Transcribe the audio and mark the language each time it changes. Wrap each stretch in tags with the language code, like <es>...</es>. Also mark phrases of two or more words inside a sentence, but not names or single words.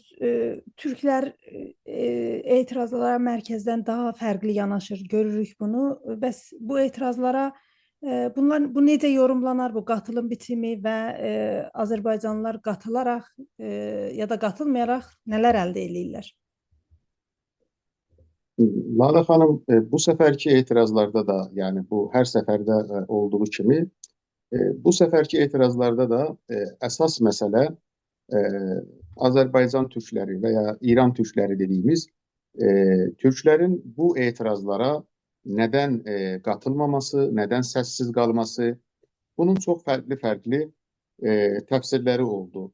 <az>Türklər etirazlara mərkəzdən daha fərqli yanaşır, görürük bunu. Bəs bu etirazlara bu necə yorumlanar, bu qatılım biçimi və Azərbaycanlılar qatılaraq ya da qatılmayaraq nələr əldə edirlər?</az> <tr>Lale Hanım, bu seferki etirazlarda da, yani bu her seferde olduğu kimi, bu seferki etirazlarda da esas mesele Azerbaycan Türkleri veya İran Türkleri dediğimiz Türklerin bu itirazlara neden katılmaması, neden sessiz kalması, bunun çok farklı tefsirleri oldu.</tr>